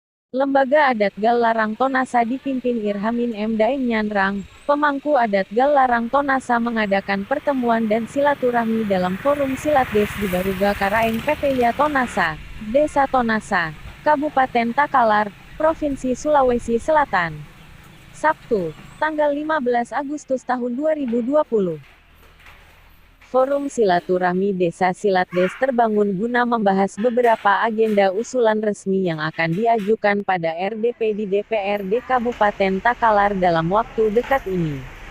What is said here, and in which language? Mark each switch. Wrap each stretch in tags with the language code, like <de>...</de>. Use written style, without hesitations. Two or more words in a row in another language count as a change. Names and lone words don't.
<id>Lembaga Adat Gallarang Tonasa dipimpin Irhamin M. Daeng Nyanrang, pemangku adat Gallarang Tonasa mengadakan pertemuan dan silaturahmi dalam Forum Silatdes di Baruga Karaeng Pepeya Tonasa, Desa Tonasa, Kabupaten Takalar, Provinsi Sulawesi Selatan. Sabtu, tanggal 15 Agustus tahun 2020. Forum Silaturahmi Desa Silatdes terbangun guna membahas beberapa agenda usulan resmi yang akan diajukan pada RDP di DPRD Kabupaten Takalar dalam waktu dekat ini.</id>